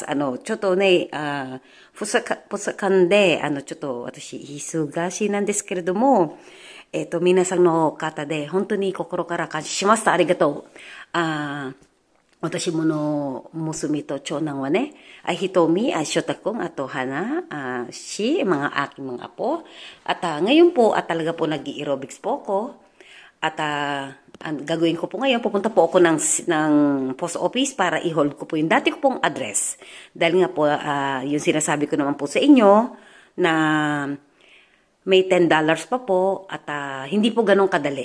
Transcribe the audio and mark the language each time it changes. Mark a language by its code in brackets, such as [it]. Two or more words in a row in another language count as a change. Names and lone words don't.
[ja] ちょっとね、不かんで、ちょっと私、忙しいなんですけれども、皆さんの方で、本当に心から感謝しました。ありがとう。私もの娘と長男はね, [tl] ay hitomi, ay syotakong at Hana, mga aking mga apo. At ngayon po, talaga po nag-aerobics po ako. At ang gagawin ko po ngayon, pupunta po ako ng post office para i-hold ko po yung dati ko pong address. Dahil nga po, yung sinasabi ko naman po sa inyo na may $10 pa po at hindi po ganun kadali.